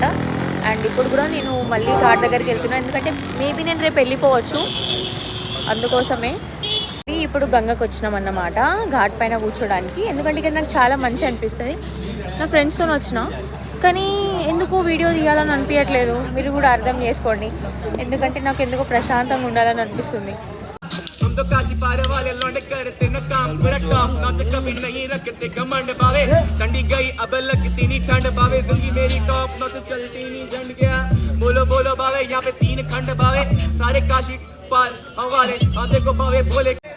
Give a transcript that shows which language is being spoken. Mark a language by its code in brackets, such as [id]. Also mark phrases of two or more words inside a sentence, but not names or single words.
[te] అండ్ ఇప్పుడు కూడా నేను మళ్ళీ ఘాట్ దగ్గరికి వెళ్తున్నాను, ఎందుకంటే మేబీ నేను రేపు వెళ్ళిపోవచ్చు, అందుకోసమే. ఇప్పుడు గంగకు వచ్చినాం అన్నమాట ఘాట్ పైన కూర్చోడానికి. ఎందుకంటే ఇక్కడ నాకు చాలా మంచి అనిపిస్తుంది. నా ఫ్రెండ్స్తో వచ్చిన, కానీ ఎందుకో వీడియో తీయాలని అనిపించట్లేదు. మీరు కూడా అర్థం చేసుకోండి, ఎందుకంటే నాకు ఎందుకో ప్రశాంతంగా ఉండాలని అనిపిస్తుంది. [hi] तो काशी पार वाले लौंडे करते न काम पूरा काम नाच कभी नहीं रखते घमंड बावे ठंडी गई अब लगती नहीं ठंड बावे जिंदगी मेरी टॉप नौ से चलती नहीं झंड गया बोलो बोलो बावे यहाँ पे 3 खंड बावे सारे काशी पार हवाले आते को बावे बोले